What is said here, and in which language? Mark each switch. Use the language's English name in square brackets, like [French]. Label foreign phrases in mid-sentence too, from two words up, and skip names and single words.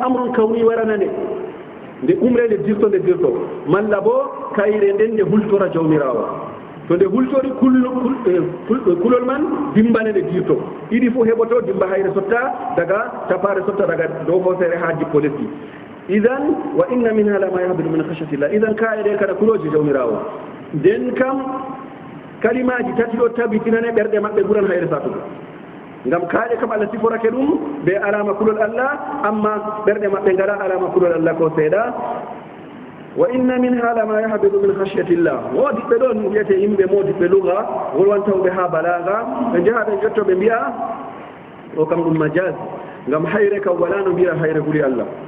[Arabic] أمر كوني [Fula] warana nde umre nde dirto malla bo kayre nden nde hultora jawmirawo to nde hultori kulol man dimbane nde dirto ɗiɗi fof heɓoto dimba hayre sotta daga tapare sotta daga dow hosere ha jippo lesdi idan [Arabic] وإن منها لما يهبط من خشية الله [Fula] idan kayre kana kuloji jawmirawo nden kam kalimaji tati ɗo tabitinane ɓerɗe maɓɓe ɓuran hayre satugo ngam kaaƴe kam allah siforake ɗum ɓe alama kulol allah amma ɓerɗe maɓɓe ngala alama kulol allah ko seeɗa [Arabic] وإن منها لما يهبط من خشية الله [Fula] wodiɓɓe ɗon wiyete yimɓe modiɓɓe luga wolwantawɓe ha balaga ɓe jaha ɓe jotto ɓe mbiya o kam ɗum majaz ngam hayre kam wala no mbiya hayre ɓuri allah